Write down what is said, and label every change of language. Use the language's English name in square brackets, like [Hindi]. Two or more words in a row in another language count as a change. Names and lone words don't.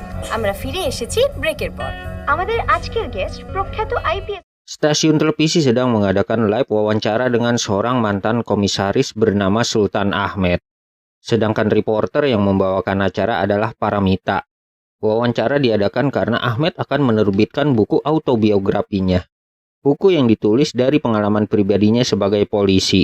[Bangla] আমরা ফিরে এসেছি ব্রেকের পর। আমাদের আজকের গেস্ট প্রখ্যাত আইপিএস। [Indonesian] Stasiun televisi sedang mengadakan live wawancara dengan seorang mantan komisaris bernama Sultan Ahmed. Sedangkan reporter yang membawakan acara adalah Paramita. Wawancara diadakan karena Ahmed akan menerbitkan buku autobiografinya. Buku yang ditulis dari pengalaman pribadinya sebagai polisi.